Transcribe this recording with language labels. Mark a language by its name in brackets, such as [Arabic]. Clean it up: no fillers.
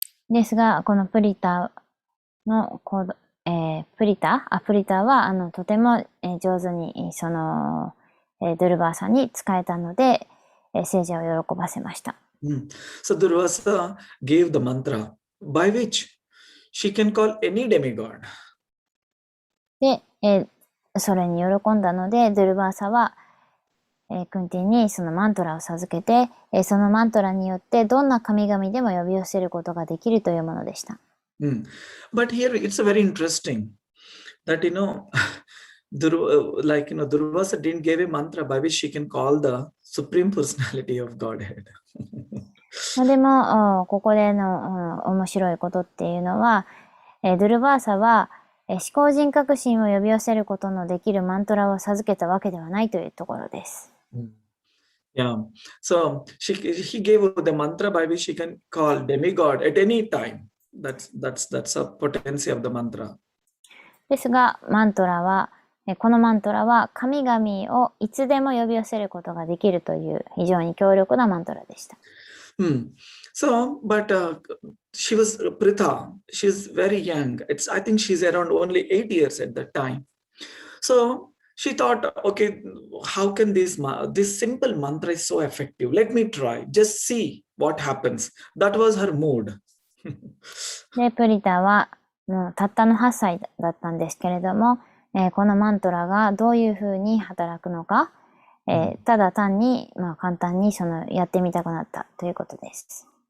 [Japanese] ですが、このプリタのプリタはとても上手にそのドゥルバーさんに使えたので、聖者を喜ばせました。 [English] So Durvasa gave the mantra by which she can call any demigod. [Japanese] で、それに喜んだので、ドゥルバーサはクンティにそのマントラを授けて、そのマントラによってどんな神々でも呼び寄せることができるというものでした。 [English] But here it's very interesting that Durvasa didn't give a mantra by which she can call the supreme personality of Godhead. [Japanese] でもここでの面白いことっていうのは、ドゥルバーサは思考人格心を呼び寄せることのできるマントラを授けたわけではないというところです。 [English] Yeah, so he gave the mantra by which she can call demigod at any time. That's a potency of the mantra. [Japanese] ですが、このマントラは神々をいつでも呼び寄せることができるという非常に強力なマントラでした。 [English] So, but she was Pritha. She's very young. I think she's around only 8 years at that time. So she thought, okay, how can this simple mantra is so effective? Let me try. Just see what happens. That was her mood. [Japanese] で、プリタはもうたったの8歳だったんですけれども、このマントラがどういうふうに働くのか、ただ単に、簡単にやってみたくなったということです。